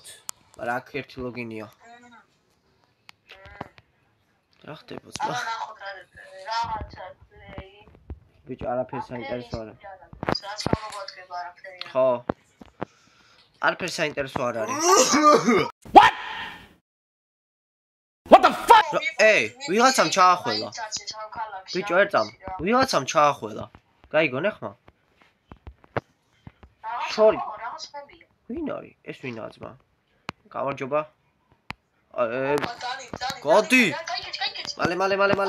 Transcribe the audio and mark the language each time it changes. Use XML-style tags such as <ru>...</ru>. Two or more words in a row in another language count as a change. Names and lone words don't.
<ka>მაგრამ აქ ერთი ლოგინია. რა ხდება ძმა? ბიჭო, არაფერი საინტერესო არა. რაც გამოგოდგება არაფერი. ხო. არაფერი საინტერესო არ არის.</ka> <en>What the fuck?</en> <ka>ვიღაცამ ჩაახველა. ბიჭო, ერთამ. ვიღაცამ ჩაახველა. გაიგონე ხმა? შორი. ვინ არის? ეს ვინაა ძმა? გამარჯობა. გადი. მალე.</ka>